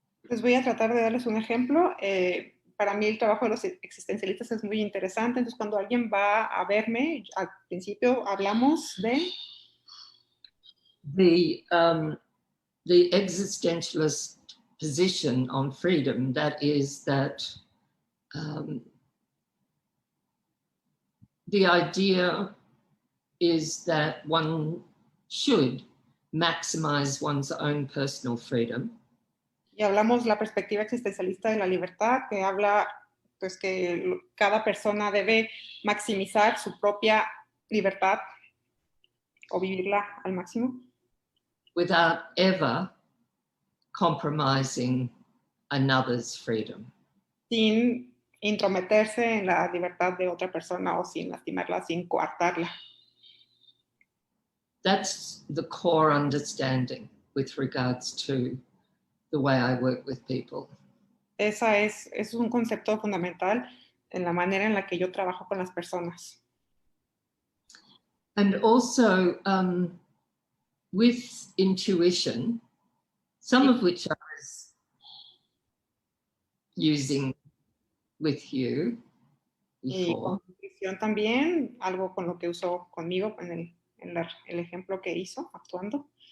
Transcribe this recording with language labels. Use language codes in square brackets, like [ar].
[es] Les voy a tratar de darles un ejemplo. Para mí el trabajo de los existencialistas es muy interesante, entonces cuando alguien va a verme, al principio hablamos de [en] the existentialist position on freedom, that is that the idea is that one should maximize one's own personal freedom. [es] Y hablamos la perspectiva existencialista de la libertad, que habla pues que cada persona debe maximizar su propia libertad o vivirla al máximo. [en] Without ever compromising another's freedom. [es] Sin intrometerse en la libertad de otra persona o sin lastimarla, sin coartarla. [en] That's the core understanding with regards to the way I work with people. [es] Es un concepto fundamental en la manera en la que yo trabajo con las personas. [en] And also with intuition, some of which I was using with you before. [es] Y con intuición también, algo con lo que usó conmigo en el ejemplo que hizo actuando.